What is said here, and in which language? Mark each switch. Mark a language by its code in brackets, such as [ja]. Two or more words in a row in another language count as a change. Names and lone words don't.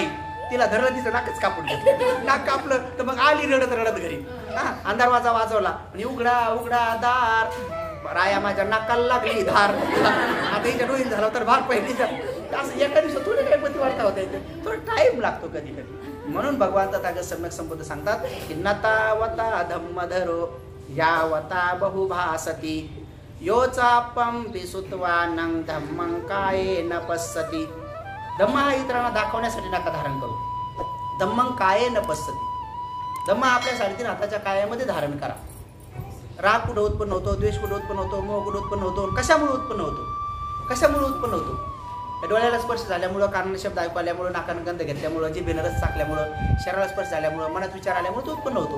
[mr] तिला धरलं, तिचं नाकच कापून घेतलं. नाक कापलं तर मग आली रडत रडत घरी. अंधार वाजवला आणि उघडा उघडा दार, राया माझ्या नाकाला लागली धार. आता हिच्या डोळीत झाला तर भाग पहिली. असं एका दिवसात थोडे काही पतिवार्ता होता येते, थोडा टाइम लागतो कधी कधी. म्हणून भगवान तथागत सम्यक संबोध सांगतात की [pi] नतावता धम्मधरो यावता बहुभासती योचापम पिसुत्वानं धम्मं कायेन पश्यति. [mr] धम्म हा इतरांना दाखवण्यासाठी नका धारण करू. [pi] धम्मं कायेन पश्यति, [mr] धम्म आपल्या 3.5 हाताच्या कायामध्ये धारण करा. राग कुठं उत्पन्न होतो, द्वेष कुठं उत्पन्न होतो, मोह कुठं उत्पन्न होतो, कशामुळे उत्पन्न होतो. डोळ्याला स्पर्श झाल्यामुळं, कानाला शब्द ऐकू आल्यामुळं, नाकानं गंध घेतल्यामुळं, जिभेनं रस चाकल्यामुळं, शरीराला स्पर्श झाल्यामुळं, मनात विचार आल्यामुळे तो उत्पन्न होतो.